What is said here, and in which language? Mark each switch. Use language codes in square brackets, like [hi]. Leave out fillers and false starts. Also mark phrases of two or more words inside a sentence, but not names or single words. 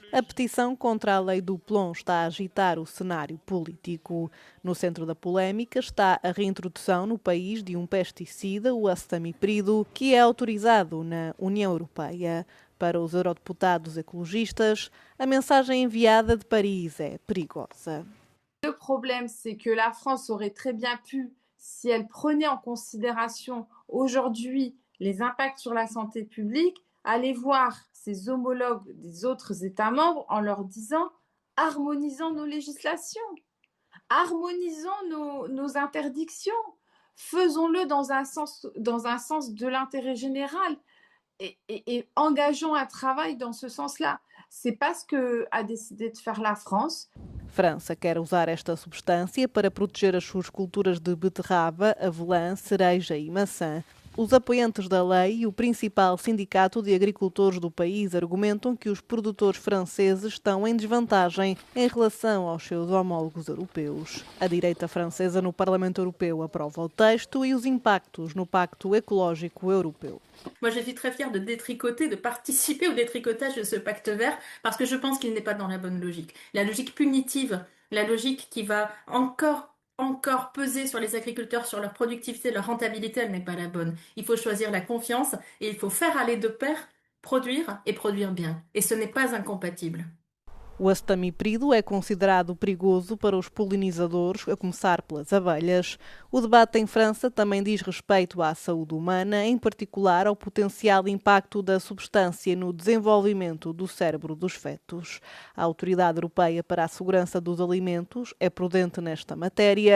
[pt] A petição contra a lei do plomb está a agitar o cenário político. No centro da polémica está a reintrodução no país de um pesticida, o acetamipride, que é autorizado na União Europeia. Para os eurodeputados ecologistas, a mensagem enviada de Paris é perigosa. [fr] Le problème, c'est que la France aurait très bien pu, si elle prenait en considération aujourd'hui les impacts sur la santé publique, aller voir ses homologues des autres États membres en leur disant « harmonisons nos législations, harmonisons nos interdictions, faisons-le dans un sens de l'intérêt général et engageons un travail dans ce sens-là ». C'est pas ce qu'a décidé de faire la France. [pt] França quer usar esta substância para proteger as suas culturas de beterraba, avelã, cereja e maçã. Os apoiantes da lei e o principal sindicato de agricultores do país argumentam que os produtores franceses estão em desvantagem em relação aos seus homólogos europeus. A direita francesa no Parlamento Europeu aprova o texto e os impactos no Pacto Ecológico Europeu. [fr] Moi, je suis très fière de détricoter, de participer au détricotage de ce pacte vert parce que je pense qu'il n'est pas dans la bonne logique. La logique punitive, la logique qui va encore peser sur les agriculteurs, sur leur productivité, leur rentabilité, elle n'est pas la bonne. Il faut choisir la confiance et il faut faire aller de pair produire et produire bien. Et ce n'est pas incompatible. [pt] O acetamiprido é considerado perigoso para os polinizadores, a começar pelas abelhas. O debate em França também diz respeito à saúde humana, em particular ao potencial impacto da substância no desenvolvimento do cérebro dos fetos. A Autoridade Europeia para a Segurança dos Alimentos é prudente nesta matéria.